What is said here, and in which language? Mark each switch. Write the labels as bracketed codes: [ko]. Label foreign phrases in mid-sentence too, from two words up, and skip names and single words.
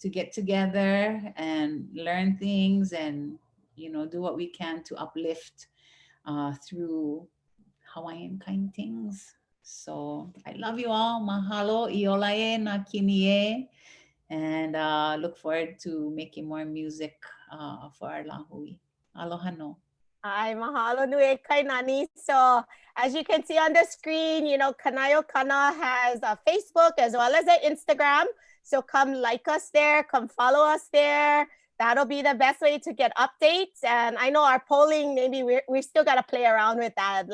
[en] To get together and learn things and, you know, do what we can to uplift through Hawaiian kind things. So I love you all. Mahalo, [haw] iolae na kinie, [en] and look forward to making more music for our lāhui. [haw] Aloha no. Ai, mahalo nui Kainani. [en] So as you can see on the screen, you know, Kanaeokana has a Facebook as well as an Instagram. So come like us there, come follow us there. That'll be the best way to get updates. And I know our polling, maybe we still got to play around with that.